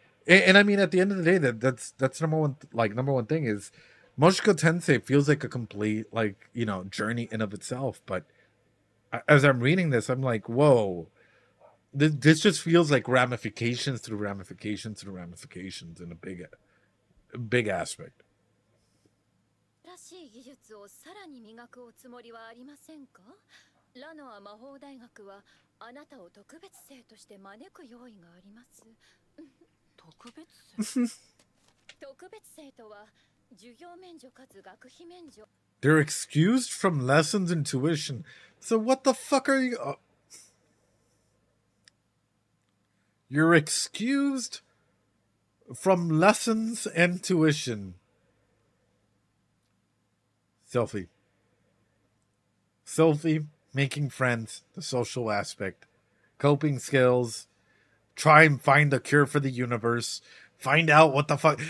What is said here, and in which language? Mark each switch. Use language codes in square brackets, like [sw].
[en] And I mean, at the end of the day, that's number one thing is Mushoku Tensei feels like a complete, like, you know, journey in of itself. But as I'm reading this, I'm like, whoa, this just feels like ramifications through ramifications through ramifications in a big aspect. [ja] らしい技術をさらに磨くおつもりはありませんか？ラノア魔法大学はあなたを特別生として招く用意があります。特別生特別生とは授業免除かつ学費免除。 [en] They're excused from lessons and tuition. So what the fuck are you? You're excused from lessons and tuition. Selfie. Selfie, making friends, the social aspect, coping skills, try and find a cure for the universe, find out what the fuck.